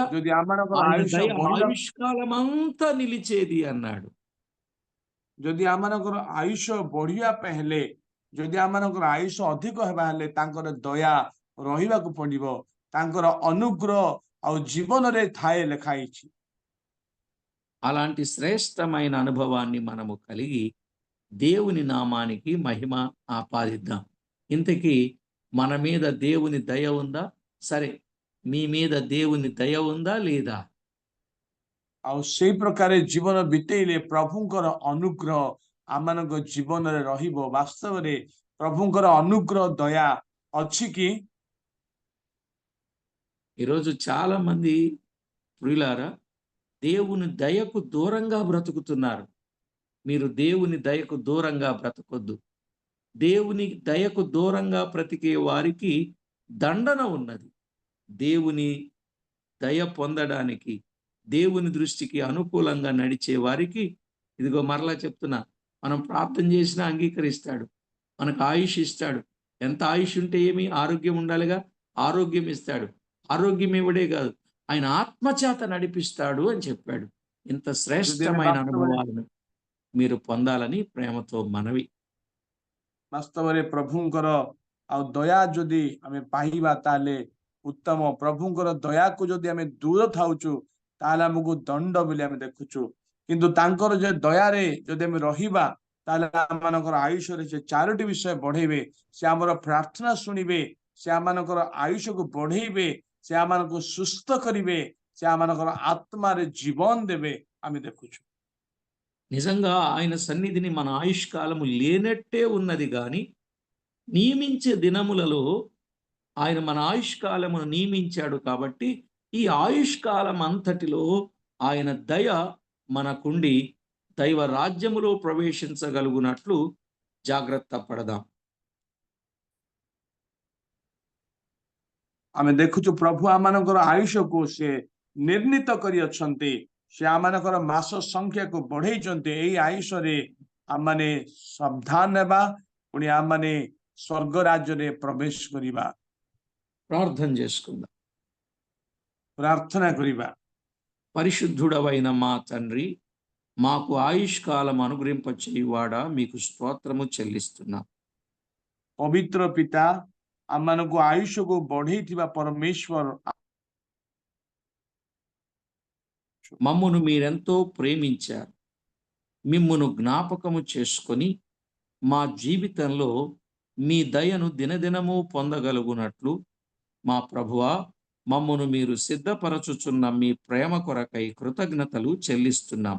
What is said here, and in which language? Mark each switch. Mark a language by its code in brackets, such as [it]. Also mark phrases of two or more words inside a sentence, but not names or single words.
[or] ଯଦି ଆମମାନଙ୍କର [te] ఆయన [or] ଆୟୁଷ [te] దయ [or] ବଢିବା, [te] ఆయుష్కాలం అంతా నిలిచేది అన్నాడు. [or] ଯଦି ଆମମାନଙ୍କର ଆୟୁଷ ବଢିବା ପାଇଁ ହେଲେ, ଯଦି ଆମମାନଙ୍କର ଆୟୁଷ ଅଧିକ ହେବା ହେଲେ ତାଙ୍କର ଦୟା ରହିବାକୁ ପଡିବ, ତାଙ୍କର ଅନୁଗ୍ରହ ଆଉ ଜୀବନରେ ଥାଏ ଲେଖା ହେଇଛି। [te] అలాంటి శ్రేష్టమైన అనుభవాన్ని మనము కలిగి దేవుని నామానికి మహిమ ఆపాదిద్దాం. ఇంతకీ మన మీద దేవుని దయ ఉందా? సరే, మీ మీద దేవుని దయ ఉందా లేదా? [or] ଆଉ ସେଇ ପ୍ରକାର ଜୀବନ ବିତେଇଲେ ପ୍ରଭୁଙ୍କର ଅନୁଗ୍ରହ ଆମମାନଙ୍କ ଜୀବନରେ ରହିବ। ବାସ୍ତବରେ ପ୍ରଭୁଙ୍କର ଅନୁଗ୍ରହ ଦୟା ଅଛି କି? [te] ఈరోజు చాలా మంది ప్రియులారా దేవుని దయకు దూరంగా బ్రతుకుతున్నారు. మీరు దేవుని దయకు దూరంగా బ్రతకొద్దు. దేవుని దయకు దూరంగా బ్రతికే వారికి దండన ఉన్నది. దేవుని దయ పొందడానికి, దేవుని దృష్టికి అనుకూలంగా నడిచే వారికి, ఇదిగో మరలా చెప్తున్నా, మనం ప్రార్థన చేసినా అంగీకరిస్తాడు. మనకు ఆయుష్ ఇస్తాడు. ఎంత ఆయుష్ ఉంటే ఏమి? ఆరోగ్యం ఉండాలిగా, ఆరోగ్యం ఇస్తాడు. ఆరోగ్యం ఇవ్వడే కాదు, ఆయన ఆత్మచేత నడిపిస్తాడు అని చెప్పాడు. ఇంత [or] ଯଦି ଆମେ [te] శ్రేష్టమైన అనుభవాలను మీరు పొందాలని ప్రేమతో మనవి. [or] ବାସ୍ତବରେ ପ୍ରଭୁଙ୍କର ଆଉ ଦୟା ଯଦି ଆମେ ପାଇବା ତାହେଲେ ଉତ୍ତମ। ପ୍ରଭୁଙ୍କର ଦୟାକୁ ଯଦି ଆମେ ଦୂର ଥାଉଛୁ ତାହେଲେ ଆମକୁ ଦଣ୍ଡ ବୋଲି ଆମେ ଦେଖୁଛୁ। କିନ୍ତୁ ତାଙ୍କର ଯେ ଦୟାରେ ଯଦି ଆମେ ରହିବା ତାହେଲେ ଆମମାନଙ୍କର ଆୟୁଷରେ ସେ ଚାରୋଟି ବିଷୟ ବଢେଇବେ। ସେ ଆମର ପ୍ରାର୍ଥନା ଶୁଣିବେ, ସେ ଆମମାନଙ୍କର ଆୟୁଷକୁ ବଢେଇବେ, ସେ ଆମମାନଙ୍କୁ ସୁସ୍ଥ କରିବେ, ସେ ଆମମାନଙ୍କର ଆତ୍ମାରେ ଜୀବନ ଦେବେ ଆମେ ଦେଖୁଛୁ। [te] నిజంగా ఆయన సన్నిధిని మన ఆయుష్కాలము లేనట్టే ఉన్నది గాని, నియమించే దినములలో ఆయన మన ఆయుష్కాలమును నియమించాడు కాబట్టి, ఈ ఆయుష్కాలం అంతటిలో ఆయన దయ మనకుండి దైవ రాజ్యములో ప్రవేశించగలుగునట్లు జాగ్రత్త పడదాం. [or] ଆମେ ଦେଖୁଛୁ ପ୍ରଭୁ ଆମମାନଙ୍କର ଆୟୁଷକୁ ସେ ନିର୍ଣ୍ଣିତ କରିଅଛନ୍ତି। ସେ ଆମମାନଙ୍କର ମାସ ସଂଖ୍ୟାକୁ ବଢେଇଛନ୍ତି। ଏଇ ଆୟୁଷରେ ଆମମାନେ ସାବଧାନ ହେବା, ପୁଣି ଆମମାନେ ସ୍ୱର୍ଗ ରାଜ୍ୟରେ ପ୍ରବେଶ କରିବା। [te] ప్రార్థన చేసుకుందాం. [or] ପ୍ରାର୍ଥନା କରିବା। [te] పరిశుద్ధుడవైన మా తండ్రి, మాకు ఆయుష్కాలం అనుగ్రహింపచేయువాడా, మీకు స్తోత్రము చెల్లిస్తున్నాం. [or] ପବିତ୍ର ପିତା, ଆମମାନଙ୍କୁ ଆୟୁଷକୁ ବଢେଇଥିବା ପରମେଶ୍ୱର, [te] మమ్మును మీరెంతో ప్రేమించారు. మిమ్మును జ్ఞాపకము చేసుకొని మా జీవితంలో మీ దయను దినదినము పొందగలుగునట్లు మా ప్రభువా, మమ్మును మీరు సిద్ధపరచుచున్న మీ ప్రేమ కొరకై కృతజ్ఞతలు చెల్లిస్తున్నాం.